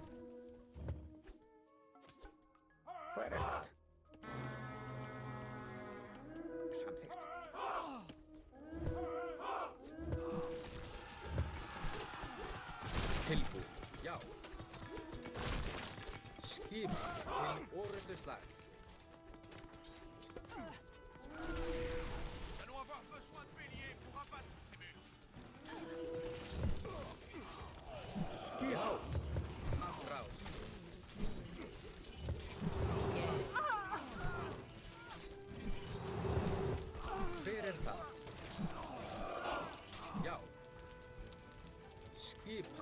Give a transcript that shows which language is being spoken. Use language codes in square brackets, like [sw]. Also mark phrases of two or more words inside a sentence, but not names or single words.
[is] Hvað er þetta? Samþykkt. Tilbúin. Já. Skipan. Til orustu slag. [fr] Nous allons avoir besoin de béliers pour abattre ces murs. [is] Já. Atrás. Hver er það? Já. Skipan.